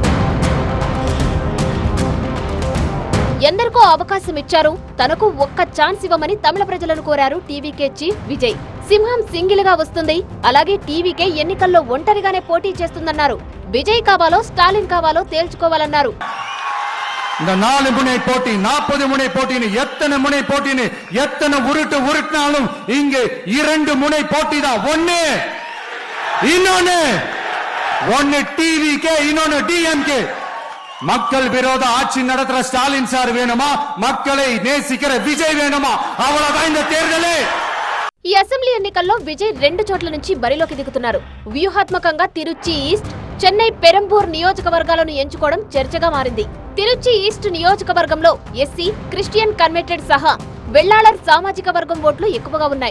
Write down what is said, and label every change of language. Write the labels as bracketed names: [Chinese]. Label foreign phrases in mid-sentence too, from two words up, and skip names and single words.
[Telugu] ఎందరికో అవకాశం ఇచ్చారు, తనకు ఒక్క ఛాన్స్ ఇవ్వమని తమిళ ప్రజలను కోరారు టీవీకే చీఫ్ విజయ్. సింహం సింగిల్ గా వస్తుంది, అలాగే టీవీకే ఎన్నికల్లో ఒంటరిగానే పోటీ చేస్తుందన్నారు. విజయ్ కావాలో స్టాలిన్ కావాలో తేల్చుకోవాలన్నారు. [Tamil] இந்த 4 முனை போட்டி 40 முனை போட்டின்னு எத்தனை முனை போட்டின்னு எத்தனை உருட்டினாலும் இங்கே 2 முனை போட்டி தான். ஒன்னு டிவிகே, இன்னொன்னு டிஎம்கே. மக்கள் விரோத ஆட்சி நடத்துற ஸ்டாலின் சார் வேணுமா, மக்களை நேசிக்கிற விஜய் வேணுமா? அவ்வளவுதான் இந்த தேர்தலே. [Telugu] ఈ అసెంబ్లీ ఎన్నికల్లో విజయ్ 2 చోట్ల నుంచి బరిలోకి దిగుతున్నారు. వ్యూహాత్మకంగా తిరుచి ఈస్ట్, చెన్నై పెరంబూర్ నియోజకవర్గాలను ఎంచుకోవడం చర్చగా మారింది. తిరుచి ఈస్ట్ నియోజకవర్గంలో ఎస్సీ, [English] Christian converted [Telugu] సహా వెళ్లాళర్ సామాజిక వర్గం ఓట్లు ఎక్కువగా ఉన్నాయి.